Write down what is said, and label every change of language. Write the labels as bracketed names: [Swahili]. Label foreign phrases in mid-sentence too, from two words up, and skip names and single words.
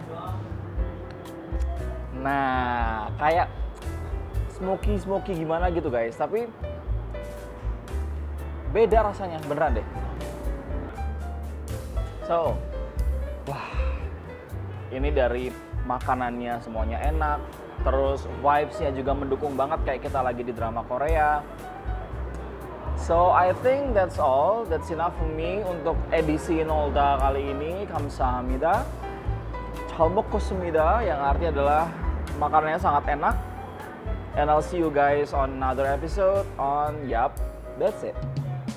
[Indonesian] Nah, kayak smoky gimana gitu guys. Tapi beda rasanya, beneran deh. So, wah, ini dari makanannya semuanya enak, terus vibes-nya juga mendukung banget kayak kita lagi di drama Korea. [English] So I think that's all, that's enough for me [Indonesian] untuk edisi Nolda kali ini. [Korean] Kamsahamnida, 잘 먹었습니다, [Indonesian] yang artinya adalah makanannya sangat enak. [English] And I'll see you guys on another episode on Yup, That's It.